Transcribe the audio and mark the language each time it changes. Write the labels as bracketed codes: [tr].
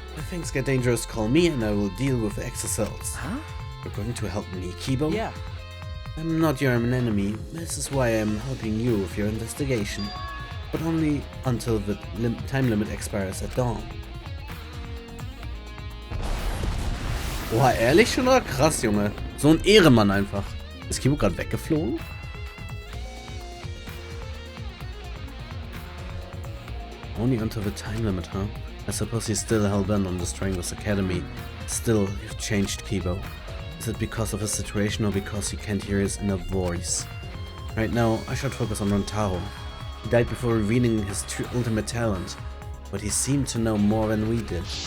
[en] If things get dangerous, call me and I will deal with the Exorcists. Huh? You're going to help me, Kibo? Yeah. I'm not your enemy. This is why I'm helping you with your investigation. But only until the time limit expires at dawn. [de] Boah, ehrlich schon oder krass, Junge? So ein Ehrenmann einfach. Ist Kibo gerade weggeflogen? [en] Only until the time limit, huh? I suppose he's still hell-bent on destroying this academy. Still, you've changed, Kibo. Is it because of his situation or because he can't hear his inner voice? Right now, I should focus on Rantaro. He died before revealing his true ultimate talent, but he seemed to know more than we did.